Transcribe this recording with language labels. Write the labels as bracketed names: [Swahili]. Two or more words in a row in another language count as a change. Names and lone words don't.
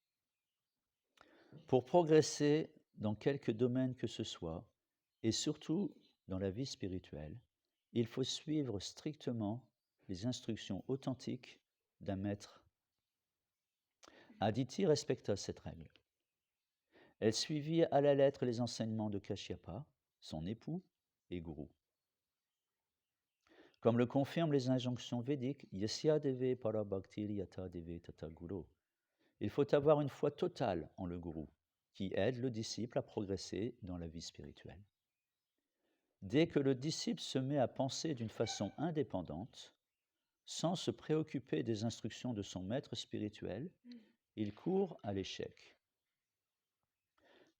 [French] Pour progresser dans quelque domaine que ce soit, et surtout dans la vie spirituelle, il faut suivre strictement les instructions authentiques d'un maître. Aditi respecta cette règle. Elle suivit à la lettre les enseignements de Kashyapa, son époux et gourou. Comme le confirment les injonctions védiques, [Sanskrit] Yasya deve parabhaktir yata deve tata guru. [French] Il faut avoir une foi totale en le gourou, qui aide le disciple à progresser dans la vie spirituelle. Dès que le disciple se met à penser d'une façon indépendante, sans se préoccuper des instructions de son maître spirituel, il court à l'échec.